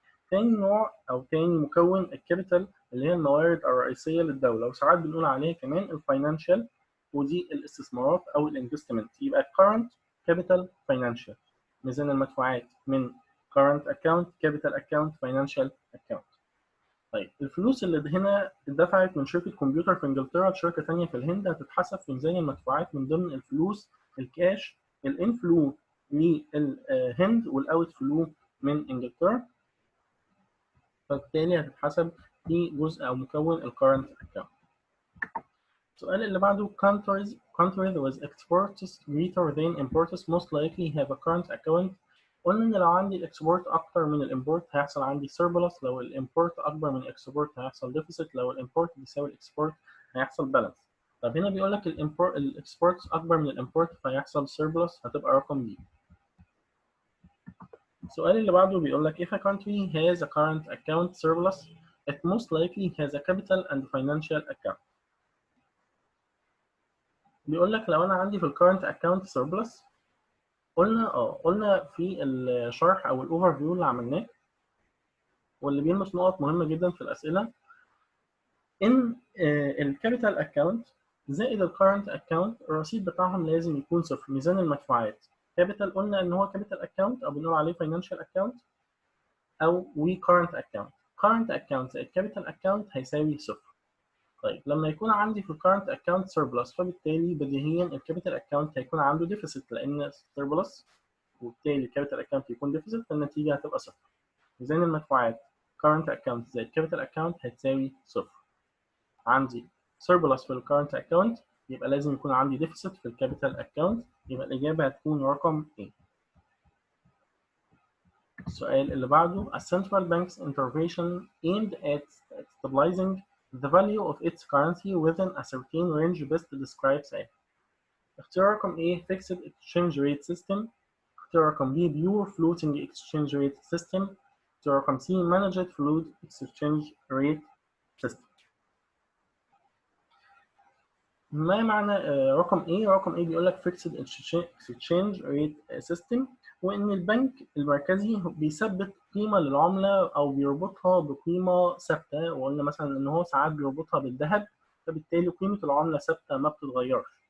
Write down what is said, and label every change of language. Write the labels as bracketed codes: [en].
[ar] تاني نوع أو تاني مكون الكابيتال اللي هي الموارد الرئيسية للدولة، وساعات بنقول عليها كمان الفاينانشال، ودي الاستثمارات أو الانفستمنت. يبقى [en] current capital financial، [ar] ميزان المدفوعات من [en] current account capital account financial account. [ar] طيب، الفلوس اللي هنا اتدفعت من شركة كمبيوتر في انجلترا لشركة تانية في الهند هتتحسب في ميزان المدفوعات من ضمن الفلوس الكاش الانفلو للهند والاوت فلو من انجلترا، فبالتالي هتتحسب في جزء او مكون الكارنت اكاونت. السؤال اللي بعده [en] countries countries with exports greater than imports most likely have a current account. [ar] قلنا ان لو عندي الاكسبورت اكتر من الامبورت هيحصل عندي surplus، لو الامبورت اكبر من الاكسبورت هيحصل deficit، لو الامبورت بيساوي الاكسبورت هيحصل balance. طب هنا بيقول لك الاكسبورت اكبر من الامبورت فهيحصل surplus، هتبقى رقم B. السؤال اللي بعده بيقول لك [en] if a country has a current account surplus it most likely has a capital and financial account. [ar] بيقول لك لو انا عندي في الكارنت اكونت سيربلس، قلنا في الشرح او الاوفر فيو اللي عملناه واللي بيلمس نقط مهمه جدا في الاسئله، ان الكابيتال اكونت زائد الكارنت اكونت الرصيد بتاعهم لازم يكون صفر. ميزان المدفوعات كابيتال قلنا ان هو كابيتال اكونت او بنقول عليه فاينانشال اكونت او وي كارنت اكونت. كارنت اكونت زائد كابيتال اكونت هيساوي صفر. طيب لما يكون عندي في الكارنت اكونت سيربلس فبالتالي بديهيا الكابيتال اكونت هيكون عنده ديفيسيت لان سيربلس، وبالتالي الكابيتال اكونت يكون ديفيسيت فالنتيجه هتبقى صفر. ميزان المدفوعات كارنت اكونت زائد كابيتال اكونت هتساوي صفر. عندي سيربلس في الكارنت اكونت يبقى لازم يكون عندي ديفيسيت في الكابيتال اكونت، يبقى الاجابه هتكون رقم A. السؤال اللي بعده [en] A central bank's intervention aimed at stabilizing the value of its currency within a certain range best describes as. [ar] اختيار رقم [en] A fixed exchange rate system، اختيار رقم B pure floating exchange rate system، اختيار رقم C managed float exchange rate system. [ar] ما معنى رقم A؟ رقم A بيقول لك fixed exchange rate system، وإن البنك المركزي بيثبت قيمة للعملة أو بيربطها بقيمة ثابتة، وقلنا مثلا إن هو ساعات بيربطها بالذهب فبالتالي قيمة العملة ثابتة ما بتتغيرش.